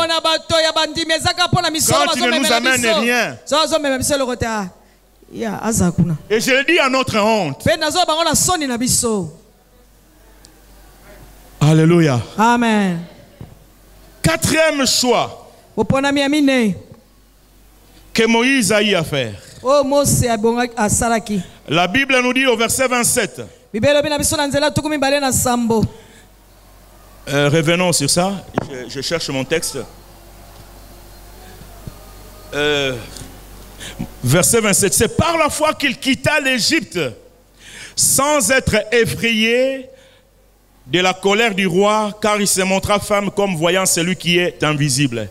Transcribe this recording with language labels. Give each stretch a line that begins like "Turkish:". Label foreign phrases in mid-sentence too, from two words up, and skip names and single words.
French: Quand tu ne nous amènes rien. Et je le dis à notre honte. Alléluia. Amen. quatrième choix
Lingala: oponami ya minei
French: que Moïse a eu à faire.
Lingala: oyo Mose asalaki.
French: La Bible nous dit au verset 27.
Lingala: Bible elobi na biso na nzela tuku mibale na sambo.
French: Revenons sur ça. Je cherche mon texte. Verset 27. C'est par la foi qu'il quitta l'Égypte sans être effrayé de la colère du roi, car il se montra femme comme voyant celui qui est invisible.